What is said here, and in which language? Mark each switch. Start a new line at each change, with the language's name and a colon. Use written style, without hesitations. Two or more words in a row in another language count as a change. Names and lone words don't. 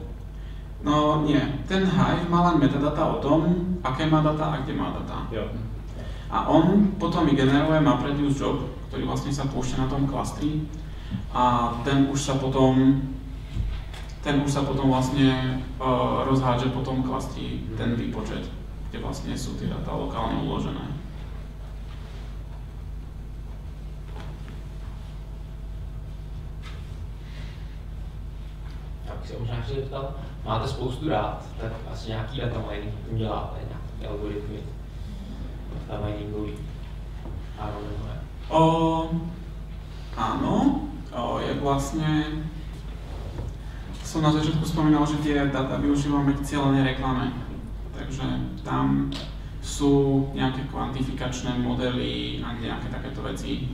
Slovak: No nie, ten Hive má len metadata o tom, aké má data a kde má data.
Czech: Jo.
Slovak: A on potom generuje MapReduce job, ktorý vlastne sa púšťa na tom klastri a ten už sa potom vlastne rozhádže po tom klastri ten výpočet, kde vlastne sú tie data lokálne uložené.
Czech: Tak se možná ještě zeptal, máte spoustu dát, tak asi nějaký
English: data mining
Czech: tím děláte, nějaký algoritmy data miningový.
Slovak: Áno, jak vlastne som na začiatku spomínal, že tie data využívame k cieľenej reklame. Takže tam sú nejaké kvantifikačné modely a nejaké takéto veci.